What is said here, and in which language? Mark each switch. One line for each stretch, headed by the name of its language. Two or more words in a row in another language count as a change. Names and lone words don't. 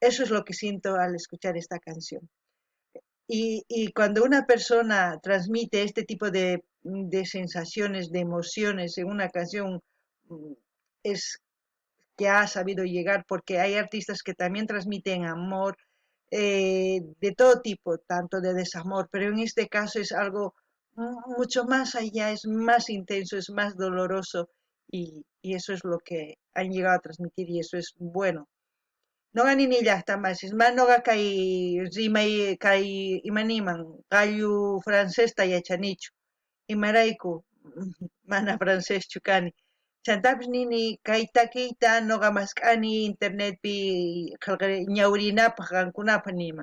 Spanish: Eso es lo que siento al escuchar esta canción. Y cuando una persona transmite este tipo de sensaciones, de emociones en una canción, es que ha sabido llegar, porque hay artistas que también transmiten amor de todo tipo, tanto de desamor, pero en este caso es algo mucho más allá, es más intenso, es más doloroso y eso es lo que han llegado a transmitir y eso es bueno.
Quechua: No ni llaqtamansis, manoqa kay rimay kay imaniman qallu francesta yachanichu, imarayku mana franceschu kani. Chantapis nini kay takiyta noqa mask'ani internetpi ñawrinapaq qankunapaq nima.